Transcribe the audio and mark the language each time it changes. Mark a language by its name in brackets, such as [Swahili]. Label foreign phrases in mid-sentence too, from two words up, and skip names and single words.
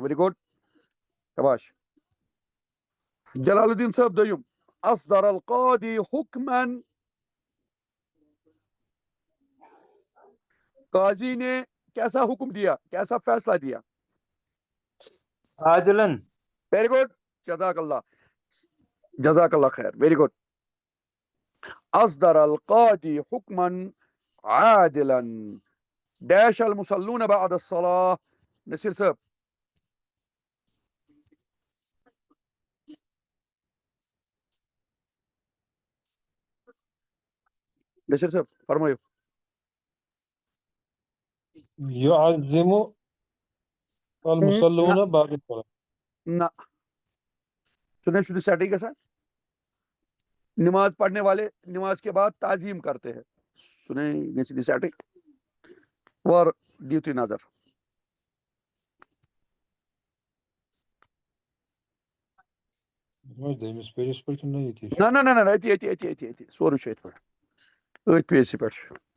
[English] very good [Urdu] شاباش. [Kashmiri] جلال الدین صاحب دوٚیِم [Arabic] اصدر القاضی حکما [Urdu] قاضی نے کیسا حکم دیا کیسا فیصلہ دیا. [Arabic] عادلن. [English] very good [Arabic] جزاک اللہ خیر [English] very good. [Arabic] اصدر القاضی حکما عادلا ڈیش المصلون بعد الصلاة. [Kashmiri] نصیر صاحب فرمٲیِو. [Arabic] يعزم المصلون بعد الصلاة. [Kashmiri] نہ سُہ چھُنہٕ سیٹٕے گژھان. [Urdu] نماز پڑھنے والے نماز کے بعد تعظیم کرتے ہیں [Kashmiri] سُہ گژھِ نہٕ سیٹٕے. اور دِیِو تُہۍ نظر دٔیمِس پیجَس پٮ۪ٹھ کِنہٕ ییٚتی چھُ؟ نہ أتی سورُے چھُ أتھۍ پٮ۪ٹھ أتھۍ پیجسٕے پٮ۪ٹھ چھُ